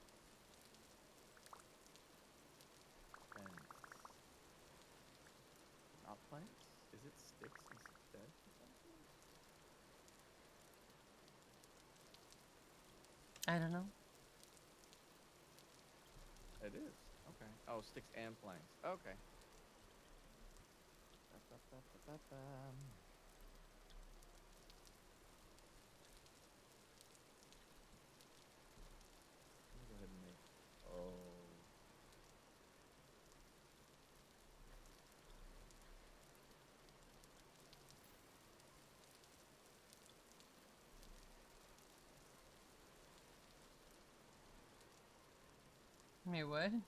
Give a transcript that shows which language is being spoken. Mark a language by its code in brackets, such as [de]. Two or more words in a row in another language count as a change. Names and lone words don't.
[en] Fence. Not planks? Is it sticks instead or something? I don't know. It is. Okay. Oh, sticks and planks. Okay. Ba-ba-ba-ba-ba-ba. Let me go ahead and make... Oh. Wait, what?